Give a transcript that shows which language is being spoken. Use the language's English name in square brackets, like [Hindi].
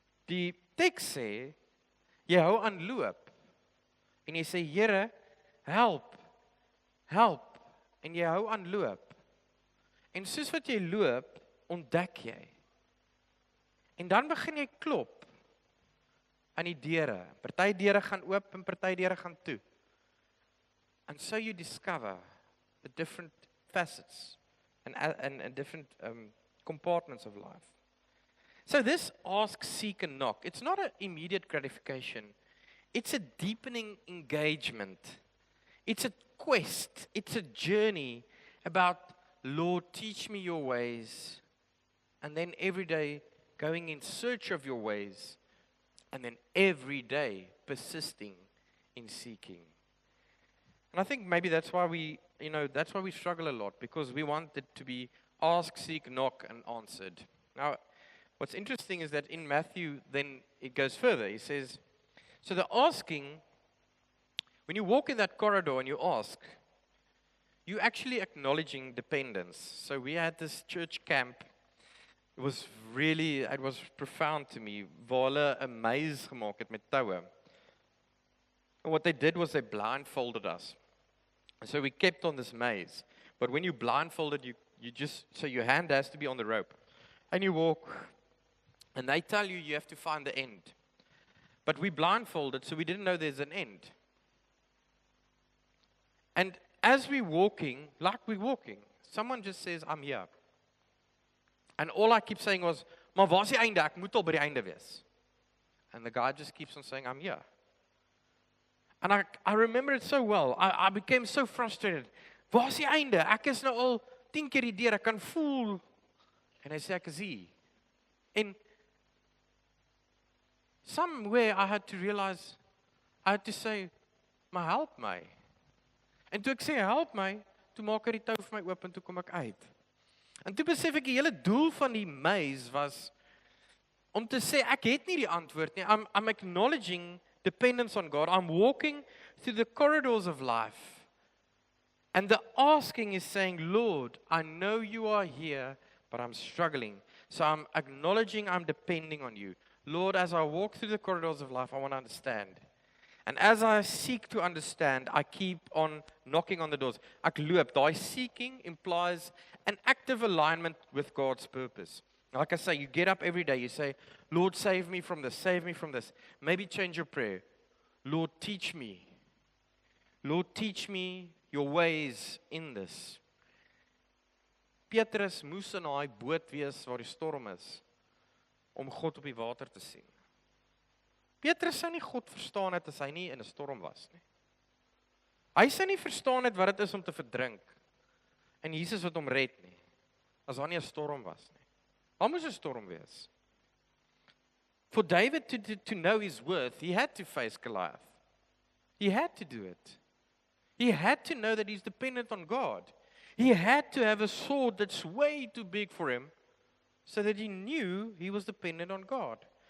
[Afrikaans] Die teks sê, jy hou aan loop en jy sê, Here, help, help, en jy hou aan loop. En soos wat jy loop, ontdek jy. En dan begin jy klop aan die deure. Party deure gaan oop en party deure gaan toe. [English] And so you discover the different facets and different compartments of life. So this ask, seek, and knock, it's not an immediate gratification. It's a deepening engagement. It's a quest. It's a journey about, Lord, teach me your ways. And then every day going in search of your ways. And then every day persisting in seeking. And I think maybe that's why we struggle a lot, because we want it to be ask, seek, knock, and answered. Now, what's interesting is that in Matthew, then it goes further. He says, so the asking, when you walk in that corridor and you ask, you're actually acknowledging dependence. So we had this church camp. It was profound to me. [Afrikaans] Waar hulle 'n maze gemaak het met toue. [English] And what they did was they blindfolded us. So we kept on this maze. But when you blindfolded, so your hand has to be on the rope. And you walk, and they tell you have to find the end. But we blindfolded, so we didn't know there's an end. And as we're walking, someone just says, I'm here. And all I keep saying was, [Afrikaans] maar waar is die einde? Ek moet al by die einde wees. [English] And the guy just keeps on saying, I'm here. And I remember it so well. I became so frustrated. [Afrikaans] Waar is die einde? Ek is nou al 10 keer die deur, ek kan voel. En hy sê ek is hier. [English] En somewhere I had to realize, I had to say, [Afrikaans] maar help my. En toe ek sê help my, toe maak hy die tou vir my oop en toe kom ek uit. En toe besef ek die hele doel van die maze was om te sê ek het nie die antwoord nie. [English] I'm acknowledging dependence on God. I'm walking through the corridors of life. And the asking is saying, Lord, I know you are here, but I'm struggling. So I'm acknowledging I'm depending on you. Lord, as I walk through the corridors of life, I want to understand. And as I seek to understand, I keep on knocking on the doors. [Afrikaans] Ek loop. [English] Daai seeking implies an active alignment with God's purpose. Like I say, you get up every day, you say, Lord, save me from this, save me from this. Maybe change your prayer. Lord, teach me. Lord, teach me your ways in this. [Afrikaans] Petrus moes in daai boot wees waar die storm is, om God op die water te sien. Petrus sou nie God verstaan het as hy nie in 'n storm was nie. Hy sou nie verstaan het wat dit is om te verdrink, en Jesus wat hom red nie, as daar nie 'n storm was nie. Waar moes 'n storm wees? [English] For David to know his worth, he had to face Goliath. He had to do it. He had to know that he's dependent on God. He had to have a sword that's way too big for him, so that he knew he was dependent on God.